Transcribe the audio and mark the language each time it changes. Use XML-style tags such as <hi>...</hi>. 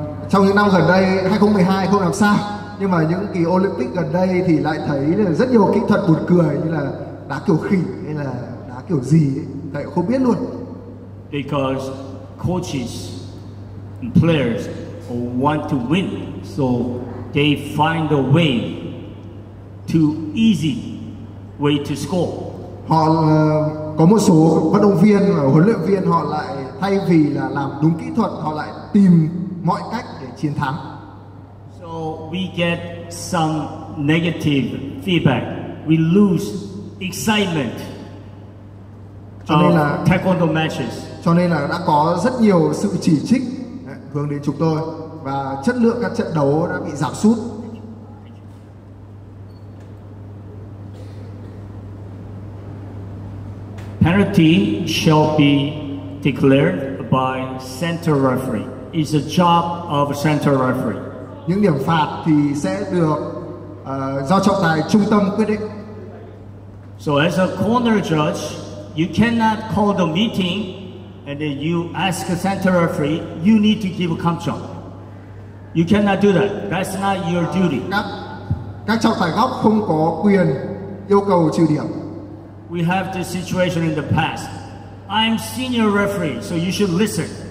<vi>Trong những năm gần đây, 2012 không làm sao, nhưng mà những kỳ Olympic gần đây thì lại thấy là rất nhiều kỹ thuật buồn cười như là đá kiểu khỉ hay là đá kiểu gì ấy, thầy cũng không biết luôn.</vi> <en>Because coaches and players want to win, so they find a way to easy way to score.</en> <vi>Họ có một số vận động viên và huấn luyện viên họ lại thay vì là làm đúng kỹ thuật, họ lại tìm mọi cách để chiến thắng.</vi> <en>So we get some negative feedback. We lose excitement.</en> <vi>Cho nên là</vi> <en>taekwondo matches.</en> <vi>Cho nên là đã có rất nhiều sự chỉ trích hướng đến chúng tôi và chất lượng các trận đấu đã bị giảm sút.</vi> <en>Penalty shall be declared by center referee. It's a job of center referee.</en> <vi>Những điểm phạt thì sẽ được do trọng tài trung tâm quyết định.</vi> <en>So as a corner judge, you cannot call the meeting and then you ask a center referee, you need to give a count. You cannot do that. That's not your duty.</en> <vi>Các trọng tài góc không có quyền yêu cầu trừ điểm.</vi> <en>We have this situation in the past. I'm senior referee, so you should listen.</en>